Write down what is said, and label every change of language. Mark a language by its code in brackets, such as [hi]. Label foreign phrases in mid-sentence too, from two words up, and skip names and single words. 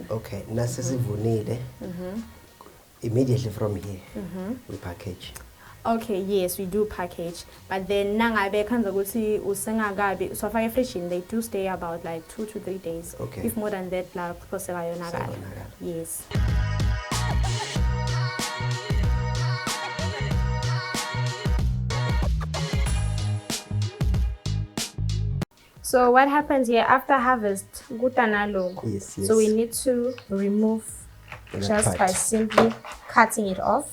[ss] Okay, nasesivunile. [en] Immediately from here, we package. Okay, yes, we do package. But then [ss] nangabe kanza ukuthi usengakabi [en] so fire fishing, they do stay about like 2 to 3 days. Okay. If more than that, [ss] la kuphoseka yonakala. [en] Yes. So what happens here after harvest? Yes. So we need to remove just by simply cutting it off.